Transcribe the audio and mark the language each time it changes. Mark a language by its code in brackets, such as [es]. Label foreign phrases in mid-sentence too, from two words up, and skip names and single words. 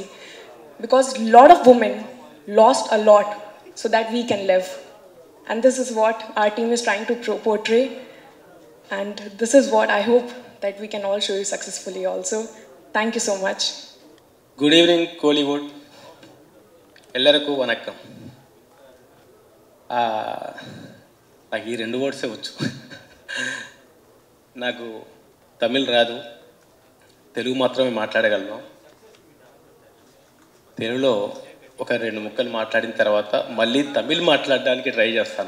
[en] Because a lot of women lost a lot so that we can live. And this is what our team is trying to portray. And this is what I hope that we can all show you successfully also. Thank you so much. Good evening, [ta] Kollywood. எல்லார்க்கு வணக்கம். [te] నాకు ఈ 2 వర్డ్సే వచ్చు. నాకు తమిళ్ రాదు, తెలుగు మాత్రమే మాట్లాడగలను. తెలుగులో ఒక 2 ముక్కలు మాట్లాడిన తర్వాత మళ్ళీ తమిళ్ మాట్లాడడానికి ట్రై చేస్తాను.